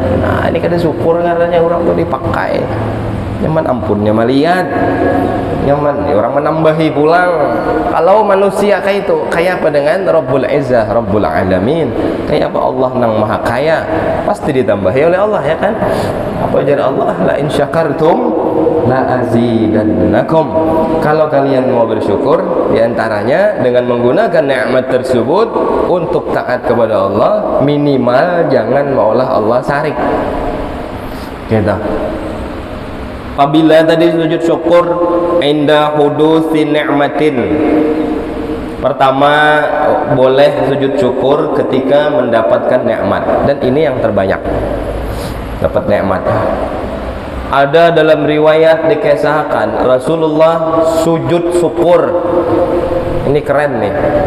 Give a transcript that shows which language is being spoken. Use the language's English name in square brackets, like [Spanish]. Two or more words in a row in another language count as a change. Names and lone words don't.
[Banjar] Nah ini kada syukur karena orang tuh dipakai. Nyaman ampunnya malihat nyaman orang menambahi pulang. Kalau manusia kayak itu kayak apa dengan [Arabic] رب العزة رب العالمين, [Banjar] kayak apa Allah nang maha kaya, pasti ditambahi oleh Allah ya kan. Apa ajar Allah, [Arabic] لئن شكرتم لأزيدنكم, [Indonesian] kalau kalian mau bersyukur diantaranya dengan menggunakan nikmat tersebut untuk taat kepada Allah, [Banjar] minimal jangan maulah Allah sarik gitu. [Indonesian] Apabila tadi sujud syukur [Arabic] عند حدوث نعمة, [Indonesian] pertama boleh sujud syukur ketika mendapatkan nikmat, dan ini yang terbanyak dapat nikmat. Ada dalam riwayat dikisahkan Rasulullah sujud syukur, ini keren nih.